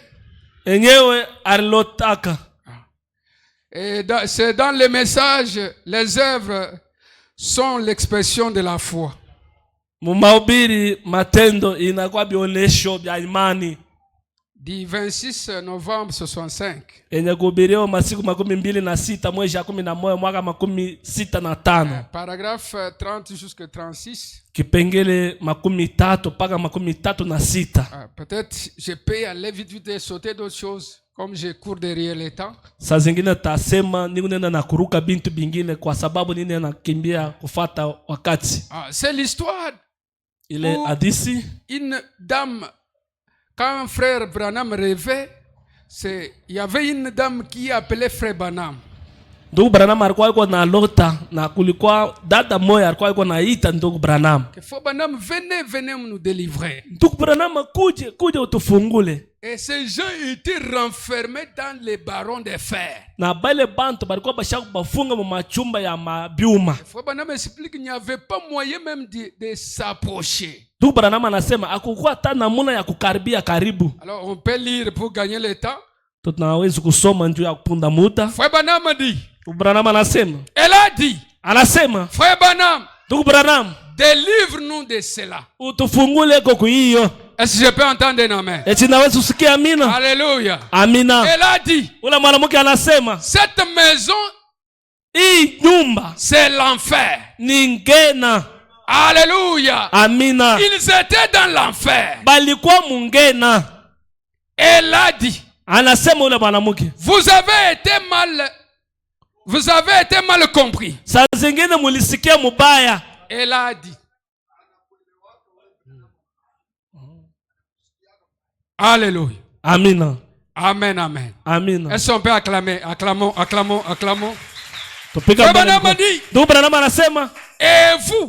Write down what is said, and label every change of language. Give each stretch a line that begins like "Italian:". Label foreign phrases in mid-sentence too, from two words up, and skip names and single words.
Swahili: enyewe alilotaka.
French: Et c'est dans les messages, les œuvres sont l'expression de la foi.
Swahili: Mumahubiri matendo inakuwa bionesho bya imani.
French: Du 26 novembre 65.
Swahili: Yenye kuhubiriwa masiku 26 mwezi ya 11 mwaka 65.
French: Paragraphe 30 jusqu'à 36.
Swahili: Kipengele 30 mpaka 36.
French: Peut-être je peux aller vite vite et sauter d'autres choses comme je cours derrière le temps.
Swahili: Saa zingine tasema niko nenda na kuruka bintu bingine kwa sababu nini nakimbia kufata wakati.
French: C'est l'histoire.
Swahili: Ile hadithi
French: Une dame, quand frère Branham rêvait, il y avait une dame qui appelait frère Branham.
Swahili: Ndugu Branham alikuwa yuko na lota na kulikuwa dada moja alikuwa yuko naita ndugu Branham.
French: Frère Branham, venez nous délivrer.
Swahili: Ndugu Branham kuje utufungule.
French: Et ces gens étaient renfermés dans les barons de fer.
Swahili: Na bale bantu balikuwa bashaka bafunga mu machumba ya mabyuma.
French: Frère Branham explique qu'il n'y avait pas moyen même de s'approcher.
Swahili: Ndugu Branham anasema hakukuwa hata namna ya kukaribia karibu.
French: Alors on peut lire pour gagner le temps.
Swahili: Tunaweza kusoma njoo ya kupunda muda.
French: Frère Branham dit.
Swahili: Ndugu Branham anasema.
French: Elle a dit.
Swahili: Anasema.
French: Frère Branham.
Swahili: Ndugu Branham.
French: Délivre-nous de cela.
Swahili: Utufungule koko hiyo.
French: Est-ce que je peux entendre un amen?
Swahili: Eti naweza usikia amina?
French: Alléluia.
Swahili: Amina.
French: Elle a dit.
Swahili: Ule mwanamke anasema.
French: Cette maison.
Swahili: Hii nyumba.
French: C'est l'enfer.
Swahili: Ni ngena.
French: Alléluia.
Swahili: Amina.
French: Ils étaient dans l'enfer.
Swahili: Balikuwa mungena.
French: Elle a dit.
Swahili: Anasema ule mwanamke.
French: Vous avez été mal compris.
Swahili: Saa zingine mulisikia mubaya.
French: Elle a dit. Alléluia.
Swahili: Amina.
French: Amen, amen.
Swahili: Amina.
French: Est-ce qu'on peut acclamer? Acclamons.
Swahili: Tupika Branham anasema.
French: Et vous?